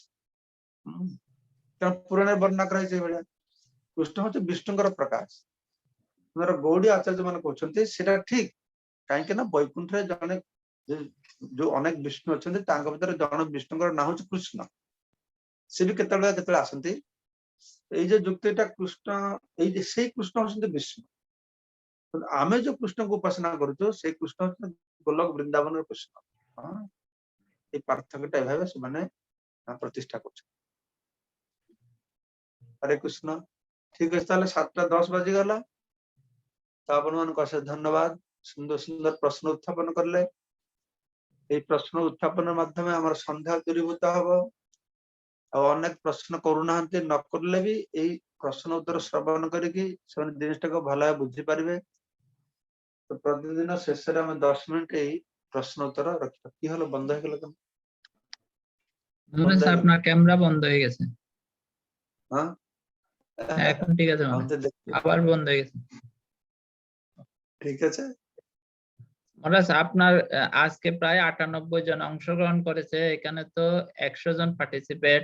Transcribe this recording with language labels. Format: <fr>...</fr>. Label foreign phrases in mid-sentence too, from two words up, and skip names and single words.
<or>ତେଣୁ ପୁରାଣରେ ବର୍ଣ୍ଣନା କରାଯାଇଛି ଏଇଭଳିଆ, କୃଷ୍ଣ ହଉଛି ବିଷ୍ଣୁଙ୍କର ପ୍ରକାଶ। ଆମର ଗୌଡୀ ଆଚାର୍ଯ୍ୟ ମାନେ କହୁଛନ୍ତି ସେଟା ଠିକ, କାହିଁକି ନା ବୈକୁଣ୍ଠରେ ଜଣେ ଯୋଉ ଅନେକ ବିଷ୍ଣୁ ଅଛନ୍ତି ତାଙ୍କ ଭିତରେ ଜଣେ ବିଷ୍ଣୁଙ୍କର ନାଁ ହଉଛି କୃଷ୍ଣ। ସେ ବି କେତେବେଳେ କେତେବେଳେ ଆସନ୍ତି।</or> <bn>এই যে যুক্তিটা কৃষ্ণ, এই যে সেই কৃষ্ণ হচ্ছেন বিষ্ণু। আমি যে কৃষ্ণকে উপাসনা করছো সেই কৃষ্ণ হচ্ছেন গোলক বৃন্দাবনের কৃষ্ণ। এই পার্থক্যটা এভাবে ସେମାନେ প্রতিষ্ঠা করছে। হরে কৃষ্ণ। ঠিক আছে, তাহলে 7:10 বাজিগଲା।</bn> <or>তো ଆପଣମାନଙ୍କୁ ଅଶେଷ ଧନ୍ୟବାଦ, ସୁନ୍ଦର ସୁନ୍ଦର ପ୍ରଶ୍ନ ଉତ୍ଥାପନ କଲେ। এই ପ୍ରଶ୍ନ ଉତ୍ଥାପନ ମାଧ୍ୟମରେ ଆମର ସନ୍ଦେହ ଦୂରୀଭୂତ ହବ। ଆଉ ଅନେକ ପ୍ରଶ୍ନ କରୁନାହାନ୍ତି, ନ କରିଲେ ବି ଏଇ ପ୍ରଶ୍ନ ଉତ୍ତର ଶ୍ରବଣ କରିକି ସେମାନେ ଜିନିଷଟାକୁ ଭଲ ଭାବେ ବୁଝିପାରିବେ। ତ ପ୍ରତିଦିନ ଶେଷରେ ଆମେ 10 ମିନିଟ ଏଇ ପ୍ରଶ୍ନ ଉତ୍ତର ରଖିବା।</or> <bn>কি হলো, বন্ধ হয়ে গেল কেন? আপনার ক্যামেরা বন্ধ হয়ে গেছে। হ্যাঁ এখন ঠিক আছে, আবার বন্ধ হয়ে গেছে। ঠিক আছে মহারাজ, আপনার আজকে প্রায় 98 জন অংশগ্রহণ করেছে, এখানে তো 100 জন পার্টিসিপেট।</bn>